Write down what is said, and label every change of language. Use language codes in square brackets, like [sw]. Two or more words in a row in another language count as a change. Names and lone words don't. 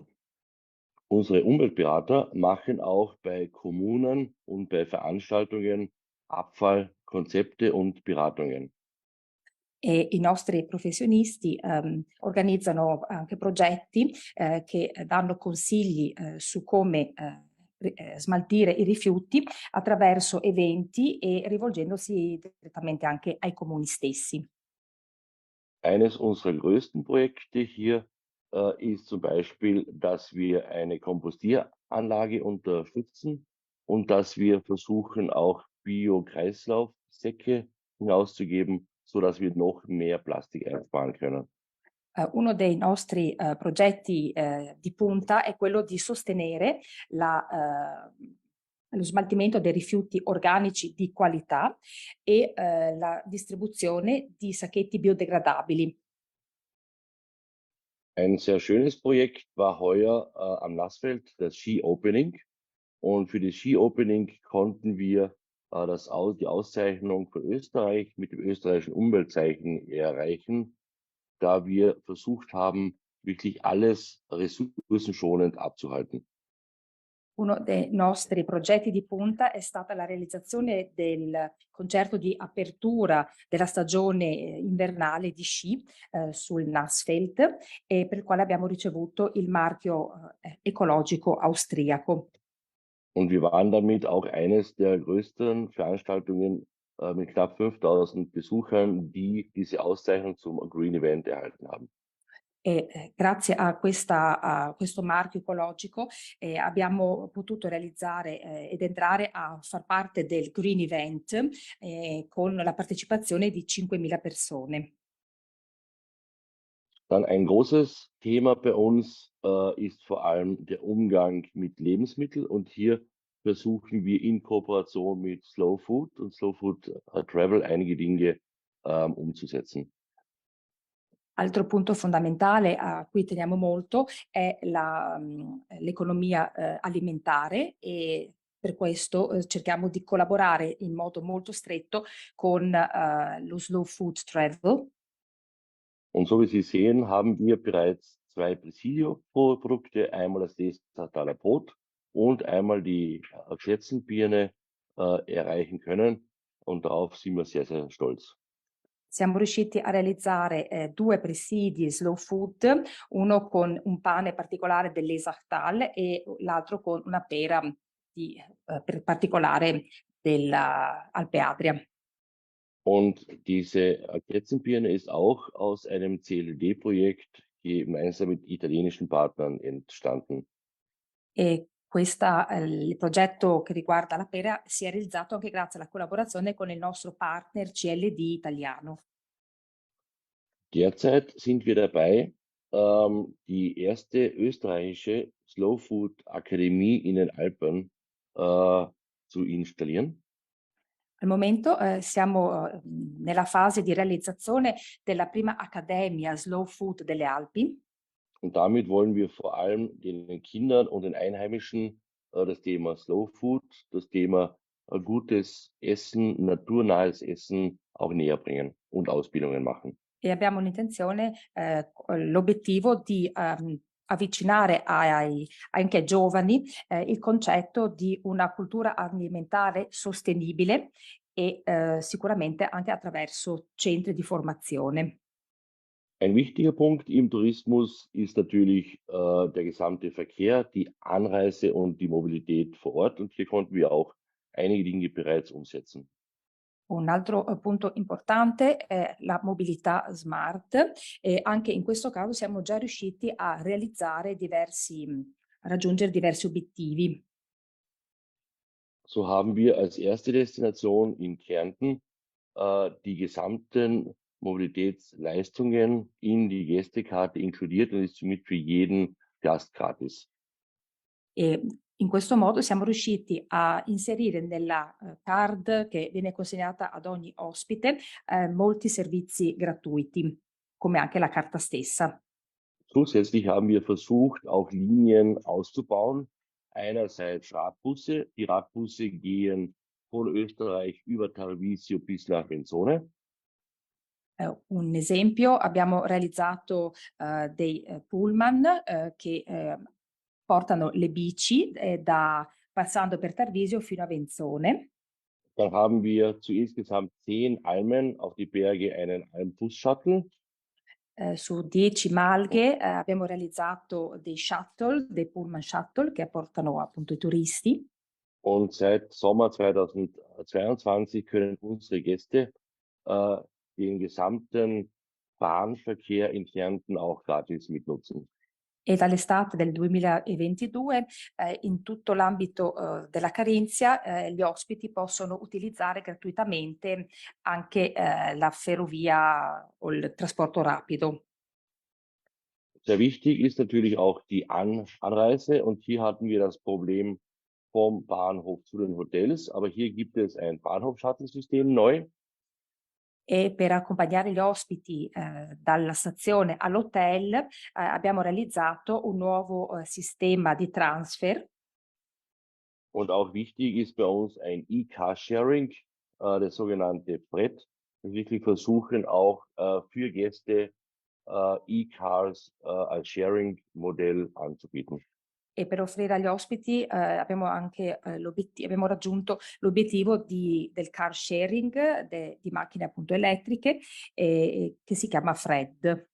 [de] Unsere Umweltberater machen auch bei Kommunen und bei Veranstaltungen Abfallkonzepte und Beratungen. [it] E i nostri professionisti organizzano anche progetti che danno consigli su come smaltire i rifiuti attraverso eventi e rivolgendosi direttamente anche ai comuni stessi. [de] Eines unserer größten Projekte hier ist zum Beispiel, dass wir eine Kompostieranlage unterstützen und dass wir versuchen, auch Bio-Kreislaufsäcke hinauszugeben, sodass wir noch mehr Plastik einsparen können. [it] Uno dei nostri progetti di punta è quello di sostenere lo smaltimento dei rifiuti organici di qualità e la distribuzione di sacchetti biodegradabili. [de] Ein sehr schönes Projekt war heuer am Nassfeld das [en] Ski Opening. [de] Und für das [en] Ski Opening [de] konnten wir die Auszeichnung von Österreich mit dem österreichischen Umweltzeichen erreichen, da wir versucht haben, wirklich alles ressourcenschonend abzuhalten. [it] Uno dei nostri progetti di punta è stata la realizzazione del concerto di apertura della stagione invernale di sci sul Nassfeld, e per il quale abbiamo ricevuto il marchio ecologico austriaco. [de] Und wir waren damit auch eines der größten Veranstaltungen mit knapp 5000 Besuchern, die diese Auszeichnung zum [en] Green Event [de] erhalten haben. [it] E grazie a questo marchio ecologico abbiamo potuto realizzare ed entrare a far parte del [en] Green Event [it] con la partecipazione di 5.000 persone. [de] Dann ein großes Thema bei uns ist vor allem der Umgang mit Lebensmitteln, und hier versuchen wir in Kooperation mit Slow Food und Slow Food Travel einige Dinge umzusetzen. [it] Altro punto fondamentale a cui teniamo molto è l'economia alimentare, e per questo cerchiamo di collaborare in modo molto stretto con lo Slow Food Travel. [de] Und so wie Sie sehen, haben wir bereits 2 Presidio-Produkte, einmal das Desertaler Brot und einmal die Kretzenbirne erreichen können, und darauf sind wir sehr, sehr stolz. [it] Siamo riusciti a realizzare 2 presidi slow food, uno con un pane particolare dell'Esachtal e l'altro con una pera particolare della Alpe Adria. [de] Und diese Kretzenbirne ist auch aus einem CLD-Projekt gemeinsam mit italienischen Partnern entstanden. [it] E il progetto che riguarda la pera si è realizzato anche grazie alla collaborazione con il nostro partner CLD italiano. [de] Derzeit sind wir dabei, die erste österreichische Slow Food Akademie in den Alpen zu installieren. [it] Al momento siamo nella fase di realizzazione della prima Accademia Slow Food delle Alpi. [de] Und damit wollen wir vor allem den Kindern und den Einheimischen das Thema Slow Food, das Thema gutes Essen, naturnahes Essen auch näher bringen und Ausbildungen machen. [it] E abbiamo un'intenzione, l'obiettivo di avvicinare anche ai giovani il concetto di una cultura alimentare sostenibile e sicuramente anche attraverso centri di formazione. [de] Ein wichtiger Punkt im Tourismus ist natürlich der gesamte Verkehr, die Anreise und die Mobilität vor Ort. Und hier konnten wir auch einige Dinge bereits umsetzen. [it] Un altro punto importante è la mobilità smart e anche in questo caso siamo già riusciti a realizzare a raggiungere diversi obiettivi. [de] So haben wir als erste Destination in Kärnten die gesamten Mobilitätsleistungen in die Gästekarte inkludiert und ist somit für jeden Gast gratis. [it] E in questo modo siamo riusciti a inserire nella card che viene consegnata ad ogni ospite molti servizi gratuiti, come anche la carta stessa. [de] Zusätzlich haben wir versucht, auch Linien auszubauen. Einerseits Radbusse. Die Radbusse gehen von Österreich über Tarvisio bis nach Benzone. [it] Un esempio, abbiamo realizzato dei pullman che portano le bici passando per Tarvisio fino a Benzone. [de] Dann haben wir zu insgesamt 10 Almen auf die Berge einen Almbus-Shuttle. [it] Su 10 malghe abbiamo realizzato dei pullman shuttle che portano appunto i turisti. [de] Und seit Sommer 2022 können unsere Gäste den gesamten Bahnverkehr in Kärnten auch gratis mitnutzen. [it] E dall'estate del 2022 in tutto l'ambito della Carinzia gli ospiti possono utilizzare gratuitamente anche la ferrovia o il trasporto rapido. [de] Sehr wichtig ist natürlich auch die Anreise und hier hatten wir das Problem vom Bahnhof zu den Hotels, aber hier gibt es ein Bahnhof-Shuttle-System neu. [it] E per accompagnare gli ospiti dalla stazione all'hotel abbiamo realizzato un nuovo sistema di transfer. [de] Und auch wichtig ist bei uns ein E-Car-Sharing, das sogenannte FRED. Wir wirklich versuchen auch für Gäste E-Cars als Sharing-Modell anzubieten. [it] E per offrire agli ospiti abbiamo anche abbiamo raggiunto l'obiettivo del [en] car sharing [it] di macchine appunto elettriche che si chiama FRED.